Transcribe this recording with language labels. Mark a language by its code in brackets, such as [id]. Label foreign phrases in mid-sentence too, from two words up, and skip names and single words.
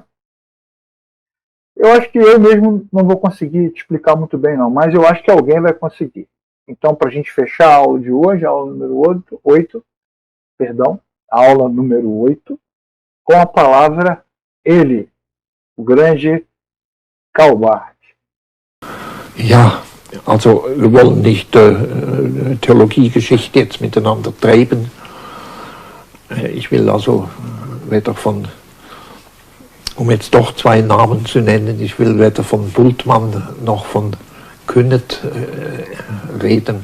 [pt] Eu acho que eu mesmo não vou conseguir te explicar muito bem, não, mas eu acho que alguém vai conseguir. Então, para a gente fechar a aula de hoje, a aula número 8, com a palavra ele, o grande Karl Barth. [de] Ja, also wir wollen nicht Theologiegeschichte jetzt miteinander treiben. Ich will also weder von, um jetzt doch zwei Namen zu nennen, ich will weder von Bultmann noch von Kynnet reden.